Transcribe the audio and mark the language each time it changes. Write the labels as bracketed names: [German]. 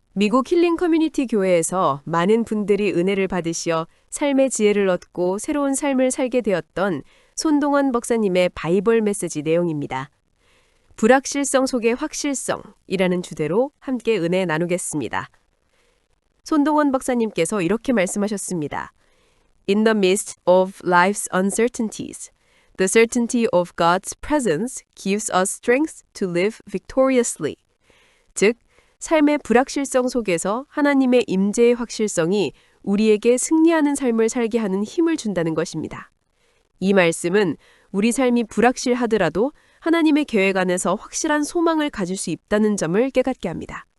[Korean] 미국 힐링 커뮤니티 교회에서 많은 분들이 은혜를 받으시어 삶의 지혜를 얻고 새로운 삶을 살게 되었던 손동원 목사님의 바이블 메시지 내용입니다. 불확실성 속의 확실성이라는 주제로 함께 은혜 나누겠습니다. 손동원 목사님께서 이렇게 말씀하셨습니다. [English] In the midst of life's uncertainties, the certainty of God's presence gives us strength to live victoriously. [Korean] 즉, 삶의 불확실성 속에서 하나님의 임재의 확실성이 우리에게 승리하는 삶을 살게 하는 힘을 준다는 것입니다. 이 말씀은 우리 삶이 불확실하더라도 하나님의 계획 안에서 확실한 소망을 가질 수 있다는 점을 깨닫게 합니다.